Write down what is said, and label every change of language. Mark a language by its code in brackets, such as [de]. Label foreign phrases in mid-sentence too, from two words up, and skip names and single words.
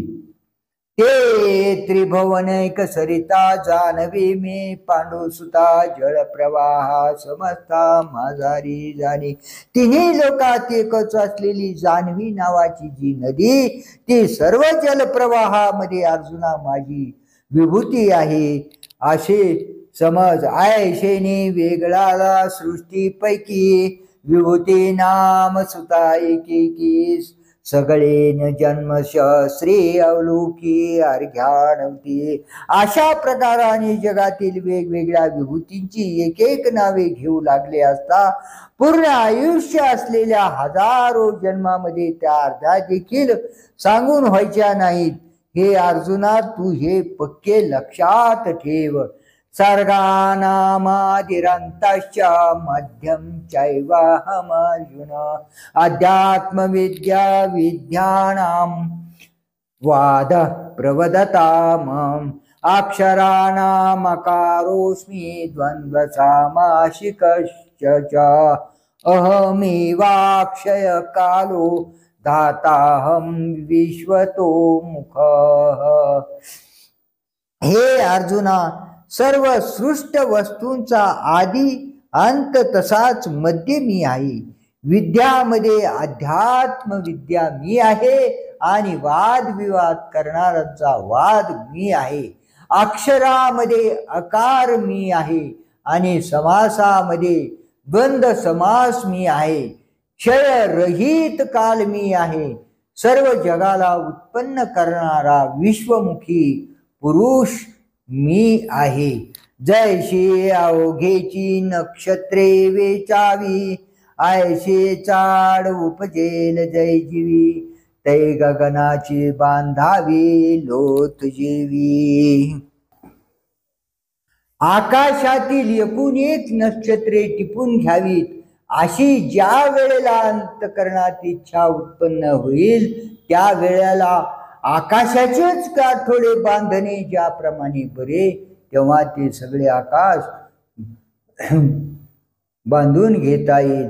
[mr] ते त्रिभुवनैक सरिता जानवी मी पांडुसुता जळ प्रवाहा समजता माझारी जाणी. तिन्ही लोकात एकच असलेली जान्हवी नावाची जी नदी ती सर्व जलप्रवाहामध्ये अर्जुना माझी विभूती आहे असे समज. ऐशेने वेगळाला सृष्टीपैकी विभूती नाम सुता एकेकी सगळे न जन्मश श्री अवलोकी अर्घ्यानवती. अशा प्रकाराने जगातील वेगवेगळ्या विभूतींची एक एक नावे घेऊ लागले असता पूर्ण आयुष्य असलेल्या हजारो जन्मामध्ये त्या अर्ध्या देखील सांगून व्हायच्या नाहीत. हे अर्जुना तू हे पक्के लक्षात ठेव. [sa] सर्गानामादिरंतश्च मध्यम चैवाहमर्जुन अध्यात्म विद्या विद्यानां वाद प्रवदतामम् अक्षराणामकारोऽस्मि द्वन्द्वसामासिकश्च अहमेवाक्षय कालो धाताहं विश्वतो मुखः. [mr] हे अर्जुना सर्व सृष्ट वस्तूंचा आदी अंत तसाच मध्य मी आहे. विद्यामध्ये अध्यात्म विद्या मी आहे आणि वादविवाद करणाऱ्यांचा वाद मी आहे. अक्षरामध्ये अकार मी आहे आणि समासामध्ये द्वंद्व समास मी आहे. क्षयरहित काल मी आहे. सर्व जगाला उत्पन्न करणारा विश्वमुखी पुरुष मी आहे. जैशी अवघेची नक्षत्रे वेचावी ऐशे चाड उपजेल जय जीवी तै गगनाची बांधावी लोथ जीवी. आकाशातील एकूण एक नक्षत्रे टिपून घ्यावीत अशी ज्या वेळेला अंतःकरणात इच्छा उत्पन्न होईल त्या वेळेला आकाशाचेच काठोडे बांधणे ज्याप्रमाणे बरे तेव्हा ते सगळे आकाश बांधून घेता येईल.